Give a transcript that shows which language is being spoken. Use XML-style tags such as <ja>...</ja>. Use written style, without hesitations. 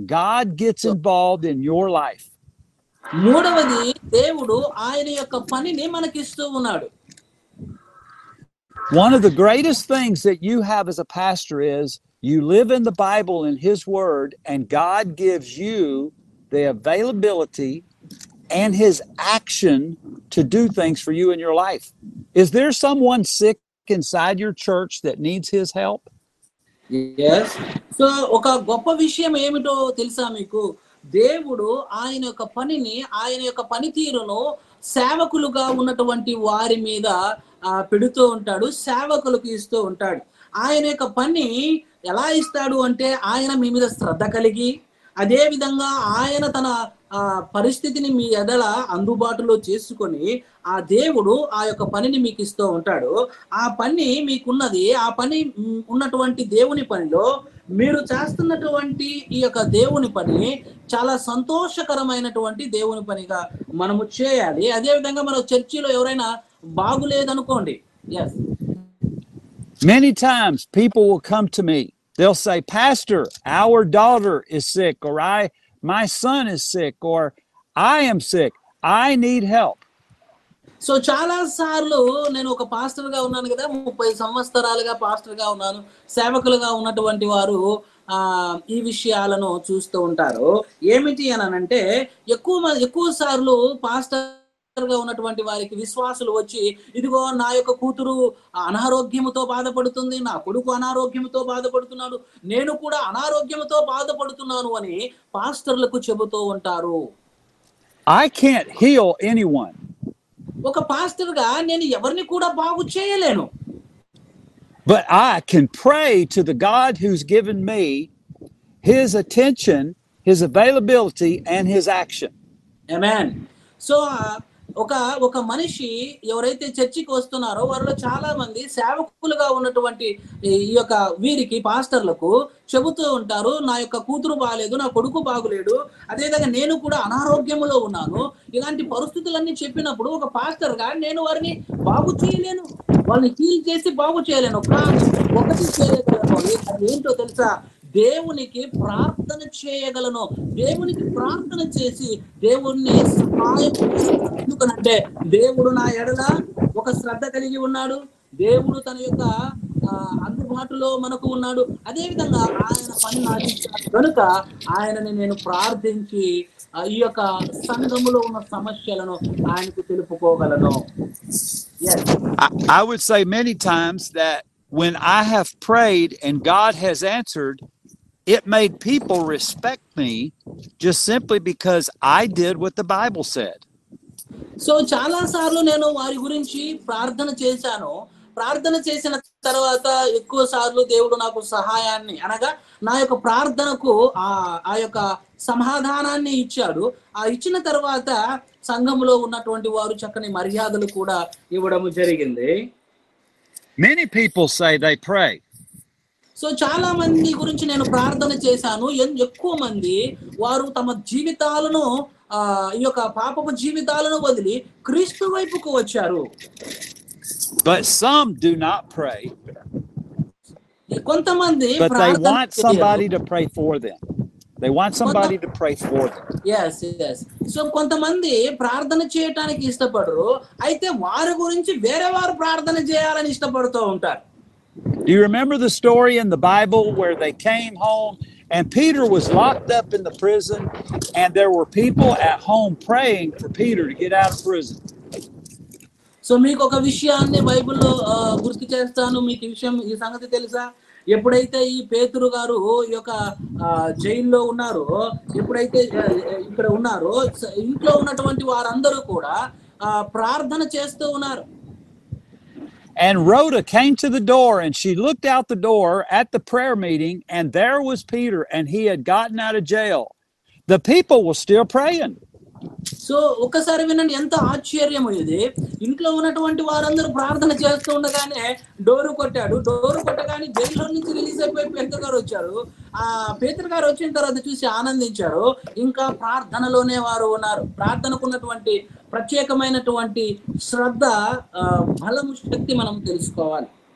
<en>God gets involved in your life.</en> <te>మూడవది దేవుడు ఆయన యొక్క పనిని మనకిస్తూ ఉన్నాడు.</te> <en>One of the greatest things that you have as a pastor is you live in the Bible and his word, and God gives you the availability and his action to do things for you in your life. Is there someone sick inside your church that needs his help? Yes.</en> <te>So ఒక గొప్ప విషయం ఏమిటో తెలుసా మీకు? దేవుడు ఆయన యొక్క పనిని, ఆయన యొక్క పనితీరును సేవకులుగా ఉన్నటువంటి వారి మీద పెడుతూ ఉంటాడు, సేవకులకు ఇస్తూ ఉంటాడు. ఆయన యొక్క పని ఎలా ఇస్తాడు అంటే ఆయన మీ మీద శ్రద్ధ కలిగి, అదే విధంగా ఆయన తన పరిస్థితిని మీ ఎడల అందుబాటులో చేసుకొని ఆ దేవుడు ఆ యొక్క పనిని మీకు ఇస్తూ ఉంటాడు. ఆ పని మీకున్నది, ఆ పని ఉన్నటువంటి దేవుని పనిలో మీరు చేస్తున్నటువంటి ఈ యొక్క దేవుని పని చాలా సంతోషకరమైనటువంటి దేవుని పనిగా మనము చేయాలి. అదే విధంగా మన చర్చిలో ఎవరైనా బాగులేదనుకోండి, yes,</te> <en>many times people will come to me. They'll say, Pastor, our daughter is sick, or my son is sick, or I am sick. I need help.</en> <te>So చాలా సార్లు నేను ఒక పాస్టర్గా ఉన్నాను కదా, 30 సంవత్సరాలుగా పాస్టర్గా ఉన్నాను. సేవకులుగా ఉన్నటువంటి వారు ఈ విషయాలను చూస్తూ ఉంటారు. ఏమిటి అని అంటే ఎక్కువ సార్లు పాస్టర్గా ఉన్నటువంటి వారికి విశ్వాసులు వచ్చి, ఇదిగో నా యొక్క కూతురు అనారోగ్యముతో బాధపడుతుంది, నా కొడుకు అనారోగ్యముతో బాధపడుతున్నాడు, నేను కూడా అనారోగ్యముతో బాధపడుతున్నాను అని పాస్టర్లకు చెబుతూ ఉంటారు.</te> <en>I can't heal anyone.</en> <te>ఒక పాస్టర్గా నేను ఎవరిని కూడా బాగు చేయలేను.</te> <en>But I can pray to the God who's given me his attention, his availability, and his action. Amen. So</en> <te>ఒక ఒక మనిషి ఎవరైతే చర్చికి వస్తున్నారో వారిలో చాలా మంది సేవకులుగా ఉన్నటువంటి ఈ యొక్క వీరికి పాస్టర్లకు చెబుతూ ఉంటారు, నా యొక్క కూతురు బాగలేదు, నా కొడుకు బాగులేడు, అదేవిధంగా నేను కూడా అనారోగ్యములో ఉన్నాను. ఇలాంటి పరిస్థితులన్నీ చెప్పినప్పుడు ఒక పాస్టర్ గా నేను వారిని బాగు చేయలేను, వాళ్ళని హీల్ చేసి బాగు చేయలేను. కానీ ఒకటి చేయగలను, అది ఏంటో తెలుసా? దేవునికి ప్రార్థన చేయగలను. దేవునికి ప్రార్థన చేసి దేవుణ్ణి సహాయం చేయగలను. ఎందుకనంటే దేవుడు నా ఎడల ఒక శ్రద్ధ కలిగి ఉన్నాడు. దేవుడు తన యొక్క అందుబాటులో మనకు ఉన్నాడు. అదే విధంగా ఆయన పని నాటించాడు కనుక ఆయనని నేను ప్రార్థించి ఈ యొక్క సంఘములో ఉన్న సమస్యలను ఆయనకు తెలుపుకోగలను.</te> <en>I would say many times that when I have prayed and God has answered, it made people respect me just simply because I did what the Bible said.</en> <te>So చాలా సార్లు నేను వారి గురించి ప్రార్థన చేశాను. ప్రార్థన చేసిన తర్వాత ఎక్కువ సార్లు దేవుడు నాకు సహాయాన్ని అనగా నా యొక్క ప్రార్థనకు ఆ యొక్క సమాధానాన్ని ఇచ్చాడు. ఆ ఇచ్చిన తర్వాత సంఘములో ఉన్నటువంటి వారు చక్కని మర్యాదలు కూడా ఇవ్వడం జరిగింది.</te> <en>Many people say they pray.</en> <te>So చాలా మంది గురించి నేను ప్రార్థన చేశాను. ఎక్కువ మంది వారు తమ జీవితాలను ఈ యొక్క పాపపు జీవితాలను వదిలి క్రీస్తు వైపుకు వచ్చారు.</te> <en>But some do not pray.</en> <te>కొంతమంది</te> <en>but they want somebody to pray for them. They want somebody to pray for them. Yes.</en> <te>So కొంతమంది ప్రార్థన చేయటానికి ఇష్టపడరు, అయితే వారి గురించి వేరే వారు ప్రార్థన చేయాలని ఇష్టపడుతూ ఉంటారు.</te> <en>Do you remember the story in the Bible where they came home and Peter was locked up in the prison and there were people at home praying for Peter to get out of prison?</en> <te>So మీకు ఒక విషయాన్ని బైబిల్లో గుర్తు చేస్తాను. మీకు ఈ సంగతి తెలుసా? ఎప్పుడైతే ఈ పేతురు గారు ఈ యొక్క జైల్లో ఉన్నారో, ఎప్పుడైతే ఇక్కడ ఉన్నారో, ఇంట్లో ఉన్నటువంటి వారందరూ కూడా ప్రార్థన చేస్తూ ఉన్నారు.</te> <en>And Rhoda came to the door and she looked out the door at the prayer meeting and there was Peter and he had gotten out of jail. The people were still praying.</en> <te>So ఒక్కసారి వినండి, ఎంత ఆశ్చర్యం ఇది. ఇంట్లో ఉన్నటువంటి వారందరూ ప్రార్థన చేస్తూ ఉండగానే డోరు కొట్టగానే జైల్లో నుంచి రిలీజ్ అయిపోయి పేతురు గారు వచ్చారు. ఆ పేతురు గారు వచ్చిన తర్వాత చూసి ఆనందించారు. ఇంకా ప్రార్థనలోనే వారు ఉన్నారు. ప్రార్థనకు ఉన్నటువంటి ప్రత్యేకమైనటువంటి శ్రద్ధ, బలము, శక్తి మనం తెలుసుకోవాలి.</te>